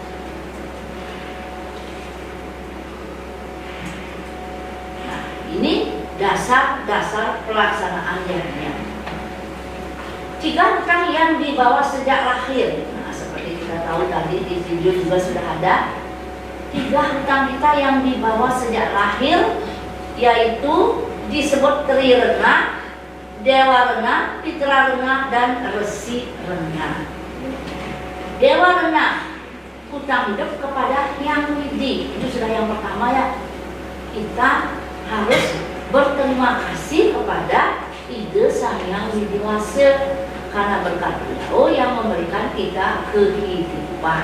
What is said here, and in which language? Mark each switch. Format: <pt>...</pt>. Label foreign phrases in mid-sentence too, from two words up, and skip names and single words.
<id>Nah, ini dasar-dasar pelaksanaan yajna. 3 hutang yang dibawa sejak lahir. Nah, seperti kita tahu tadi di video juga sudah ada 3 hutang kita yang dibawa sejak lahir, yaitu disebut Trirena, Dewa Rena, Fitra Rena, dan Resi Rena. Dewa Rena, hutang hidup kepada Hyang Widi. Itu sudah yang pertama ya. Kita harus berterima kasih kepada Ide Sang Hyang Widi Wase, karena berkat beliau yang memberikan kita kehidupan.</id>